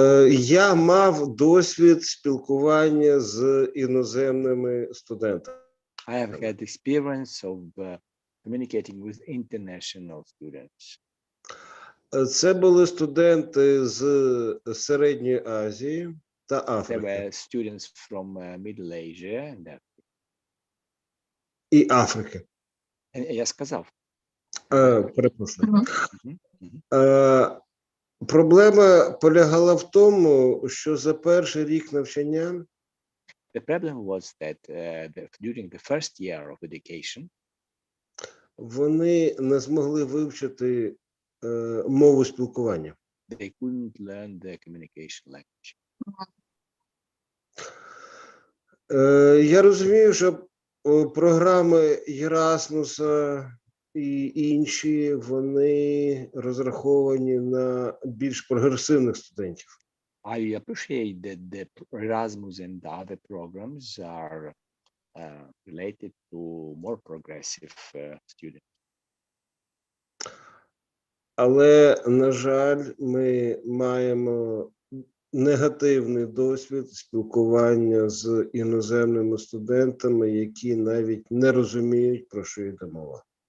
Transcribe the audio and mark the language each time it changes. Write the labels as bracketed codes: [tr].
[uk] Я мав досвід спілкування з іноземними студентами. [en] I have had experience of communicating with international students. [uk] Це були студенти з Середньої Азії та Африки. [en] There were students from Middle Asia and Africa. [uk] і Африки. Я сказав. Перепрошую. Мгм, мгм. Проблема полягала в тому, що за перший рік навчання [en] The problem was that during the first year of education, [uk] вони не змогли вивчити мову спілкування. [en] they couldn't learn the communication language. [uk] Я розумію, що програми Єрасмуса і інші, вони розраховані на більш прогресивних студентів. [en] I appreciate that the Erasmus and the other programs are related to more progressive students. [uk] Але, на жаль, ми маємо негативний досвід спілкування з іноземними студентами, які навіть не розуміють, про що йде мова.